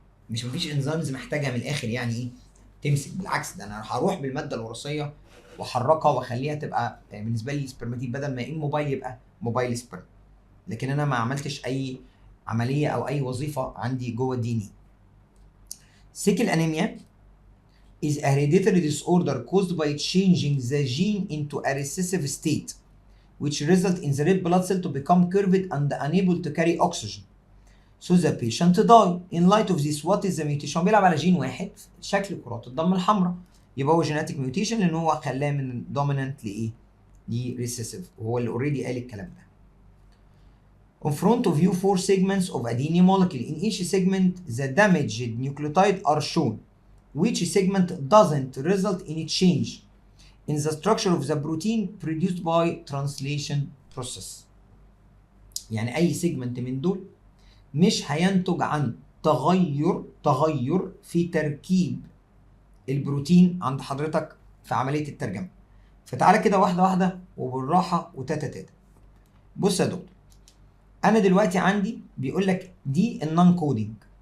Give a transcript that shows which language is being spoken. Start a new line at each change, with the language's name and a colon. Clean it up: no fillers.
Arabic: مش مفيش انزيمز محتاجها من الاخر يعني ايه تمسك، بالعكس ده انا هروح بالماده الوراثيه واحركها واخليها تبقى يعني بالنسبه لي السبرماتيد بدل ما موبايل يبقى موبايل سبرم. لكن انا ما عملتش اي عمليه او اي وظيفه عندي جوه الدي ان اي.
English: Sickle anaemia is a hereditary disorder caused by changing the gene into a recessive state which result in the red blood cell to become curved and unable to carry oxygen. So the patient die. In light of this, what is the mutation؟
Arabic: هو بيلعب على جين واحد شكل كرات الدم الحمراء، يبقى هو genetic mutation لان هو خلاه من dominant لايه؟ لrecessive، وهو اللي اوريدي قال الكلام ده.
English: On front of you 4 segments of a DNA molecule. In each segment, the damaged nucleotide are shown. Which segment doesn't result in a change in the structure of the protein produced by translation process.
Arabic: يعني أي segment من دول مش هينتج عن تغير في تركيب البروتين عند حضرتك في عملية الترجمة. فتعالى كده واحدة واحدة وبالراحة وتاتا تاتا. بص يا دكتور، انا دلوقتي عندي بيقول لك دي النون كودينج.